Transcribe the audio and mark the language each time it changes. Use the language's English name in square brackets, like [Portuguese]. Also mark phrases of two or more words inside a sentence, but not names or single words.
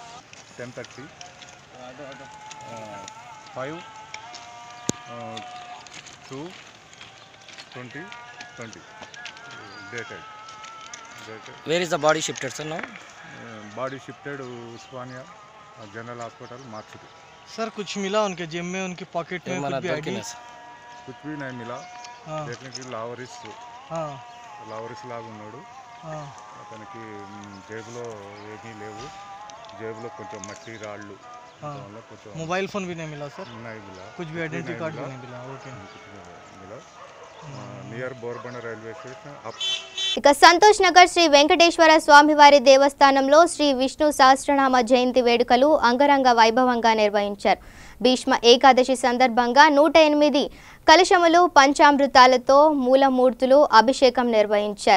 [English] 10:30. 5/2/2020 dated. Where is the body shifted, sir, now? Body shifted Usmania General Hospital, Matsuri. [Hindi] सर कुछ मिला उनके जेब में, उनकी पॉकेट में कुछ भी आईडी? कुछ भी नहीं मिला. देखने की लावरिस [Telugu] లాగా ఉన్నాడు. అతనికి జేబులో ఏమీ లేవు. జేబులో కొంచెం మట్టి రాళ్ళు. [Hindi] मोबाइल फोन भी नहीं मिला सर? नहीं मिला. कुछ भी आइडेंटिटी कार्ड भी नहीं मिला? ओके. [English] मिला near Borabanda railway station. [Telugu] ఇక సంతోష్ నగర్ శ్రీ వెంకటేశ్వర స్వామివారి దేవస్థానంలో శ్రీ విష్ణు సహస్రనామ జయంతి వేడుకలు అంగరంగ వైభవంగా నిర్వహించారు. భీష్మ ఏకాదశి సందర్భంగా 108 కలశములు పంచామృతాలతో మూలమూర్తులు అభిషేకం నిర్వహించారు.